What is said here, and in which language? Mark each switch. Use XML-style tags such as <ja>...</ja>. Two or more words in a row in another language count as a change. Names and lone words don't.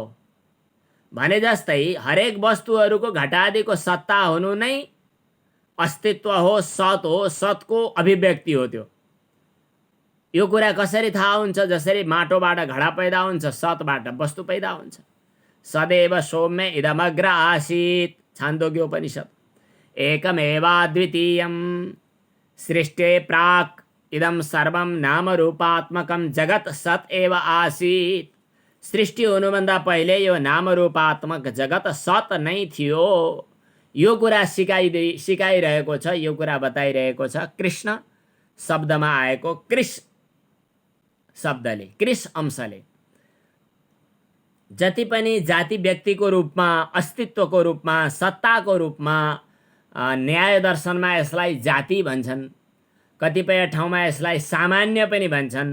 <ne>भने जस्तै हरेक वस्तुहरूको घटादिको सत्ता हुनु नै अस्तित्व हो, सत हो, सतको अभिव्यक्ति हो त्यो। यो कुरा कसरी थाहा हुन्छ? जसरी माटोबाट घडा पैदा हुन्छ, सतबाट वस्तु पैदा हुन्छ।</ne> <sa>सदैव सौम्य इदमग्र आसीत्, छान्दोग्य उपनिषद। एकमेवाद्वितीयं सृष्टे प्राक् इदं सर्वं नामरूपात्मकं जगत् सत् एव आसीत्।</sa> <ne>सृष्टि हुनुभन्दा पहिले यो नामरूपात्मक जगत सत नै थियो। यो कुरा सिकाइरहेको छ, यो कुरा बताइरहेको छ कृष्ण शब्दमा आएको कृष शब्दले, कृष अंशले। जति पनि जाति व्यक्तिको रूपमा, अस्तित्वको रूपमा, सत्ताको रूपमा न्याय दर्शनमा यसलाई जाति भन्छन्, कतिपय ठाउँमा यसलाई सामान्य पनि भन्छन्।</ne>